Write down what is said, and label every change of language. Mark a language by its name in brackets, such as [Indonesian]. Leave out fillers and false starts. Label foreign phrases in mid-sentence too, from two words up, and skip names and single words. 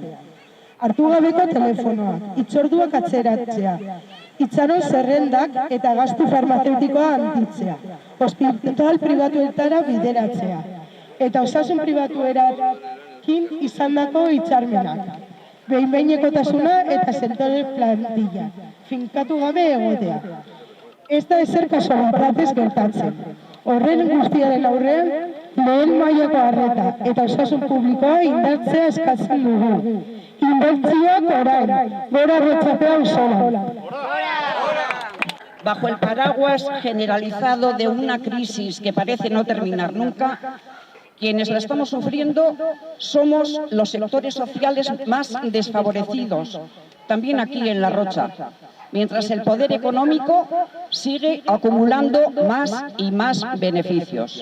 [Basque] Hartu gabeko telefonoak, hitzorduak atzeratzea, itxaron zerrendak eta gastu farmazeutikoa handitzea, ospital pribatuetara bideratzea, eta osasun pribatuerakin izandako hitzarmenak, behin-behinekotasuna eta sektore plantilla, finkatu gabe egotea. Ez da ezer kasualitatez gertatzen. Horren guztiaren aurrean, lehen mailako arreta eta osasun publikoa indartzea eskatzen dugu. Inbertsioak orain, gora retzapea auzolan. [Spanish] Bajo el paraguas generalizado de una crisis que parece no terminar nunca, quienes la estamos sufriendo somos los sectores sociales más desfavorecidos, también aquí en La Rocha, mientras el poder económico sigue acumulando más y más beneficios.